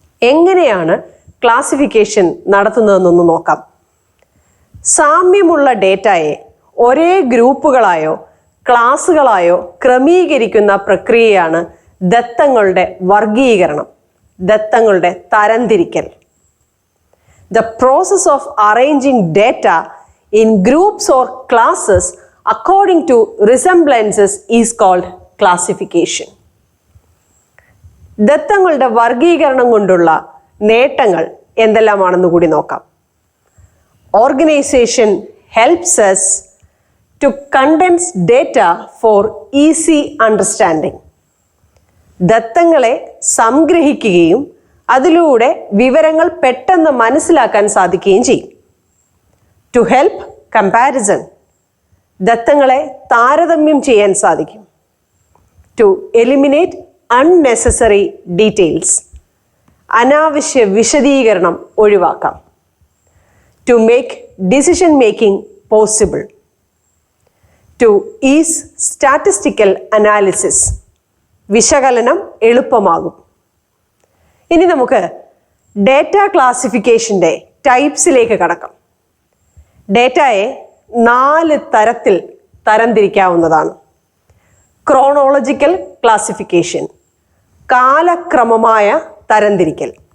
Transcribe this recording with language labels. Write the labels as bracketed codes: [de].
[ml] എങ്ങനെയാണ് ക്ലാസിഫിക്കേഷൻ നടത്തുന്നതെന്നൊന്ന് നോക്കാം. സാമ്യമുള്ള ഡേറ്റയെ ഒരേ ഗ്രൂപ്പുകളായോ ക്ലാസുകളായോ ക്രമീകരിക്കുന്ന പ്രക്രിയയാണ് ദത്തങ്ങളുടെ വർഗീകരണം, ദത്തങ്ങളുടെ തരംതിരിക്കൽ. [en] The process of arranging data in groups or classes according to resemblances is called classification. [ml] ദത്തങ്ങളുടെ വർഗീകരണം കൊണ്ടുള്ള നേട്ടങ്ങൾ എന്തെല്ലാമാണെന്ന് കൂടി നോക്കാം. [en] Organisation helps us to condense data for easy understanding. [ml] ദത്തങ്ങളെ സംഗ്രഹിക്കുകയും അതിലൂടെ വിവരങ്ങൾ പെട്ടെന്ന് മനസ്സിലാക്കാൻ സാധിക്കുകയും ചെയ്യും. [en] To help comparison, [ml] ദത്തങ്ങളെ താരതമ്യം ചെയ്യാൻ സാധിക്കും. [en] To eliminate unnecessary details, [ml] അനാവശ്യ വിശദീകരണം ഒഴിവാക്കാം. [en] To make decision making possible. To ease statistical analysis, [ml] വിശകലനം എളുപ്പമാകും. ഇനി നമുക്ക് ഡേറ്റ ക്ലാസിഫിക്കേഷൻ്റെ ടൈപ്സിലേക്ക് കടക്കാം. ഡേറ്റയെ 4 തരത്തിൽ തരംതിരിക്കാവുന്നതാണ്. Chronological classification, കാലക്രമമായ തരംതിരിക്കൽ.